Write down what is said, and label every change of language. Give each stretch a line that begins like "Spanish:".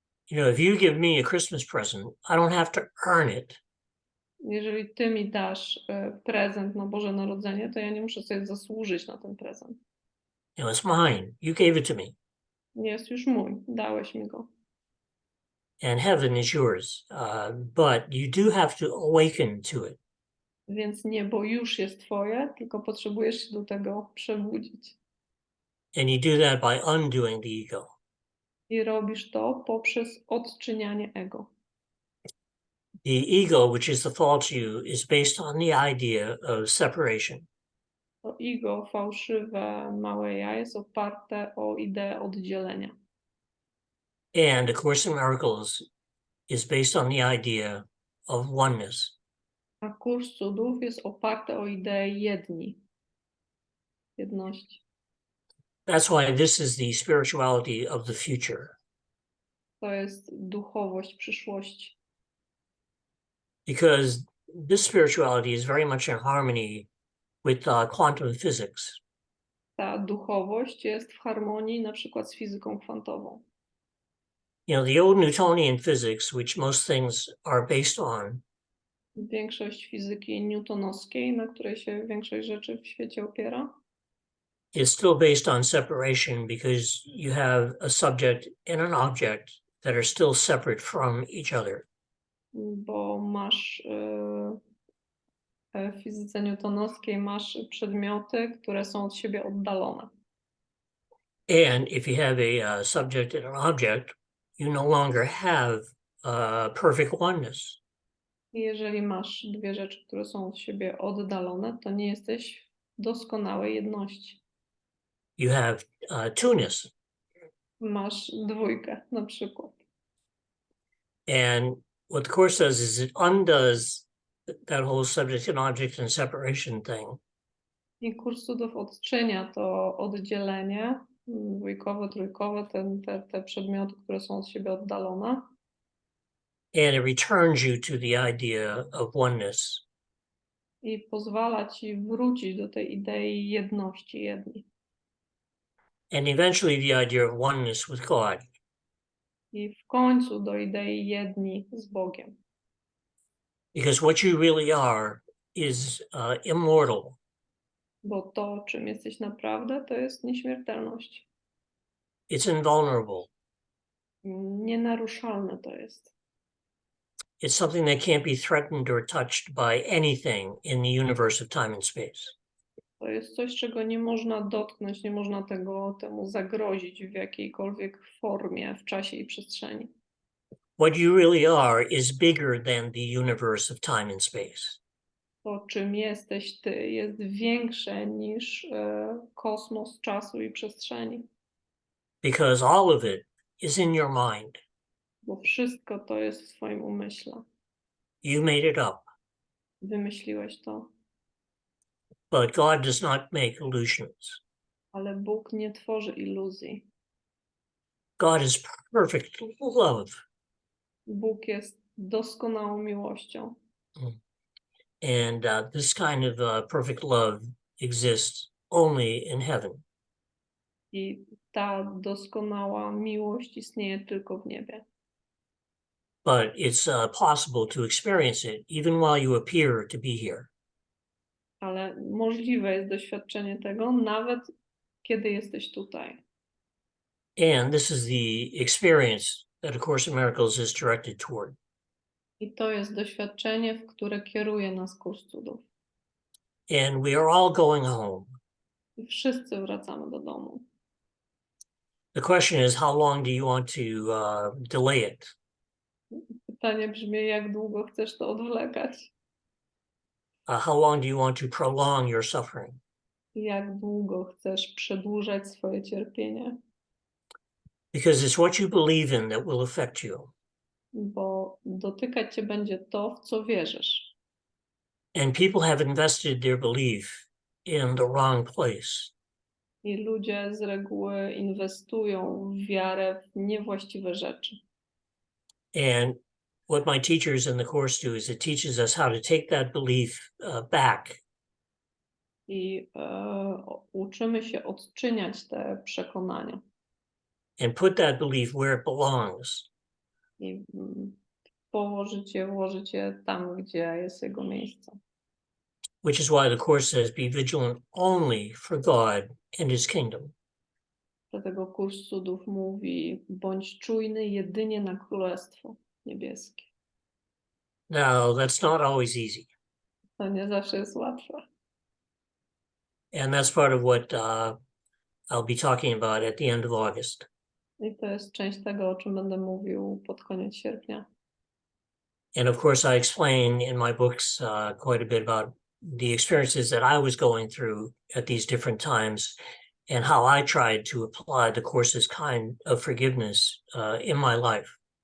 English: If you give me a Christmas present, I don't have to earn it.
Polish: Jeżeli ty mi dasz prezent na Boże Narodzenie, to ja nie muszę sobie zasłużyć na ten prezent.
English: It's mine. You gave it to me.
Polish: Jest już mój, dałeś mi go.
English: And heaven is yours. But you do have to awaken to it.
Polish: Więc niebo już jest twoje, tylko potrzebujesz się do tego przebudzić.
English: And you do that by undoing the ego.
Polish: I robisz to poprzez odczynianie ego.
English: The ego, which is the false you, is based on the idea of separation.
Polish: To ego, fałszywe, małe ja, jest oparte o ideę oddzielenia.
English: And A Course in Miracles is based on the idea of oneness.
Polish: A kurs cudów jest oparty o ideę jedności.
English: That's why this is the spirituality of the future.
Polish: To jest duchowość przyszłości.
English: Because this spirituality is very much in harmony with quantum physics.
Polish: Ta duchowość jest w harmonii na przykład z fizyką kwantową.
English: The old Newtonian physics, which most things are based on,
Polish: Większość fizyki newtonowskiej, na której się większość rzeczy w świecie opiera,
English: is still based on separation because you have a subject and an object that are still separate from each other.
Polish: bo masz w fizyce newtonowskiej masz przedmioty, które są od siebie oddalone.
English: And if you have a subject and an object, you no longer have perfect oneness.
Polish: I jeżeli masz dwie rzeczy, które są od siebie oddalone, to nie jesteś w doskonałej jedności.
English: You have two-ness.
Polish: Masz dwójkę na przykład.
English: And what the Course does is it undoes that whole subject and object and separation thing.
Polish: I kurs cudów odczynia to oddzielenie, dwójkowe, trójkowe, te przedmioty, które są od siebie oddalone.
English: And it returns you to the idea of oneness.
Polish: I pozwala ci wrócić do tej idei jedności jedni.
English: And eventually the idea of oneness with God.
Polish: I w końcu do idei jedni z Bogiem.
English: Because what you really are is immortal.
Polish: Bo to, czym jesteś naprawdę, to jest nieśmiertelność.
English: It's invulnerable.
Polish: Nienaruszalne to jest.
English: It's something that can't be threatened or touched by anything in the universe of time and space.
Polish: To jest coś, czego nie można dotknąć, nie można temu zagrozić w jakiejkolwiek formie w czasie i przestrzeni.
English: What you really are is bigger than the universe of time and space.
Polish: To, czym jesteś ty, jest większe niż kosmos czasu i przestrzeni,
English: because all of it is in your mind.
Polish: bo wszystko to jest w twoim umyśle.
English: You made it up,
Polish: Wymyśliłeś to,
English: but God does not make illusions.
Polish: ale Bóg nie tworzy iluzji.
English: God is perfect love.
Polish: Bóg jest doskonałą miłością.
English: And this kind of perfect love exists only in heaven.
Polish: I ta doskonała miłość istnieje tylko w niebie.
English: But it's possible to experience it even while you appear to be here.
Polish: Ale możliwe jest doświadczenie tego, nawet kiedy jesteś tutaj.
English: And this is the experience that A Course in Miracles is directed toward.
Polish: I to jest doświadczenie, w które kieruje nas kurs cudów.
English: And we are all going home.
Polish: I wszyscy wracamy do domu.
English: The question is, how long do you want to delay it?
Polish: Pytanie brzmi, jak długo chcesz to odwlekać?
English: How long do you want to prolong your suffering?
Polish: Jak długo chcesz przedłużać swoje cierpienie?
English: Because it's what you believe in that will affect you.
Polish: Bo dotykać cię będzie to, w co wierzysz.
English: And people have invested their belief in the wrong place.
Polish: I ludzie z reguły inwestują w wiarę w niewłaściwe rzeczy.
English: And what my teachers in the course do is it teaches us how to take that belief back.
Polish: I uczymy się odczyniać te przekonania.
English: And put that belief where it belongs.
Polish: I włożyć je tam, gdzie jest jego miejsce.
English: Which is why the course says, be vigilant only for God and his kingdom.
Polish: Dlatego kurs cudów mówi, bądź czujny jedynie na Królestwo Niebieskie.
English: Now, that's not always easy.
Polish: To nie zawsze jest łatwe.
English: And that's part of what I'll be talking about at the end of August.
Polish: I to jest część tego, o czym będę mówił pod koniec sierpnia.
English: And of course, I explain in my books quite a bit about the experiences that I was going through at these different times and how I tried to apply the course's kind of forgiveness in my life.